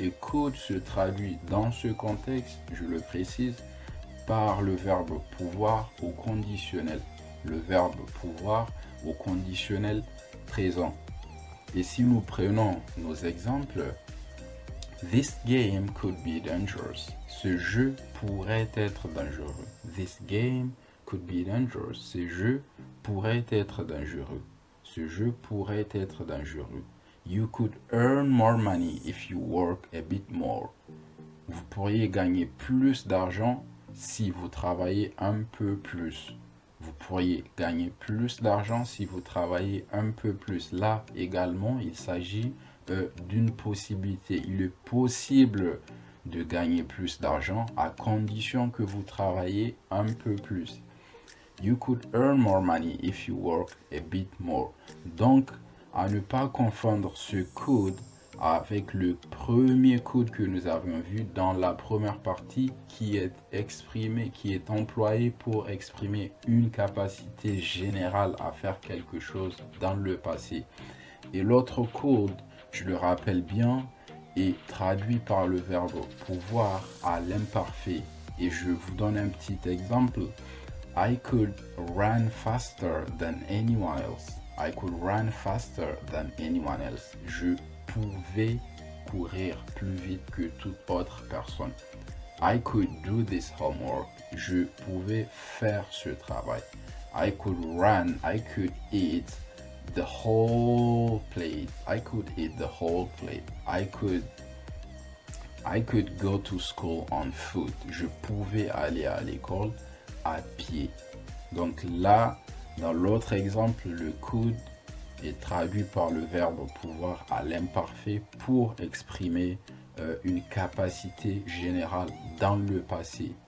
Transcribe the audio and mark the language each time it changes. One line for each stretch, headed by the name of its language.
French: Et could se traduit dans ce contexte, je le précise, par le verbe pouvoir au conditionnel. Le verbe pouvoir au conditionnel présent. Et si nous prenons nos exemples,
English: this game could be dangerous.
French: Ce jeu pourrait être dangereux.
English: This game could be dangerous.
French: Ce jeu pourrait être dangereux. Ce jeu pourrait être dangereux.
English: You could earn more money if you work a bit more.
French: Vous pourriez gagner plus d'argent si vous travaillez un peu plus. Vous pourriez gagner plus d'argent si vous travaillez un peu plus. Là également, il s'agit d'une possibilité. Il est possible de gagner plus d'argent à condition que vous travaillez un peu plus.
English: You could earn more money if you work a bit more.
French: Donc, à ne pas confondre ce could avec le premier could que nous avons vu dans la première partie qui est exprimé, qui est employé pour exprimer une capacité générale à faire quelque chose dans le passé. Et l'autre could, je le rappelle bien, est traduit par le verbe pouvoir à l'imparfait. Et je vous donne un petit exemple.
English: I could run faster than anyone else. I could run faster than anyone else.
French: Je pouvais courir plus vite que toute autre personne.
English: I could do this homework.
French: Je pouvais faire ce travail.
English: I could run. I could eat the whole plate. I could eat the whole plate. I could go to school on foot.
French: Je pouvais aller à l'école à pied. Donc là, dans l'autre exemple, le could est traduit par le verbe pouvoir à l'imparfait pour exprimer une capacité générale dans le passé.